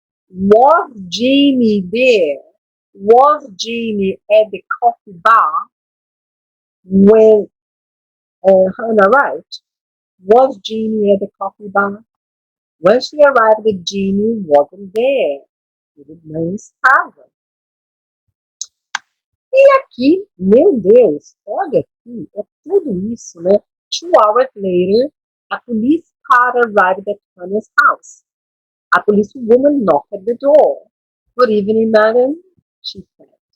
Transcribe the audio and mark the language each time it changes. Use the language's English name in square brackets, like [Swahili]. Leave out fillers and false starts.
[English] Was Jimmy there? Was Jimmy at the coffee bar when Hannah arrived? Was Jimmy at the coffee bar? When she arrived, Jimmy wasn't there. [Portuguese] Ele não estava. E aqui, meu Deus, olha aqui, é tudo isso, né? [English] 2 hours later, a police car arrived at Hannah's house. A policewoman knocked at the door. Good evening, madam, she said.